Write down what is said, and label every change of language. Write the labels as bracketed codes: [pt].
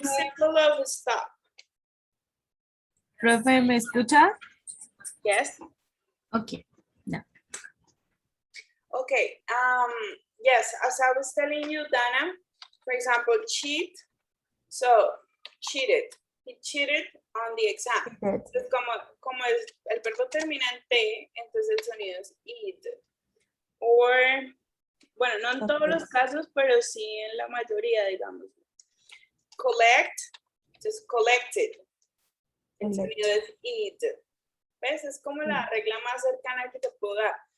[en] past simple of stop. [es] Profe, ¿me escucha? [en] Yes. Okay. Okay. Yes, as I was telling you, Dana, for example, cheat. So, cheated. He cheated on the exam. [es] Entonces, como el verbo termina en T, entonces el sonido es id. Or, bueno, no en todos los casos, pero sí en la mayoría, digamos. [en] Collect, just collected. [es] El sonido es id. ¿Ves? Es como la regla más cercana que te puedo dar.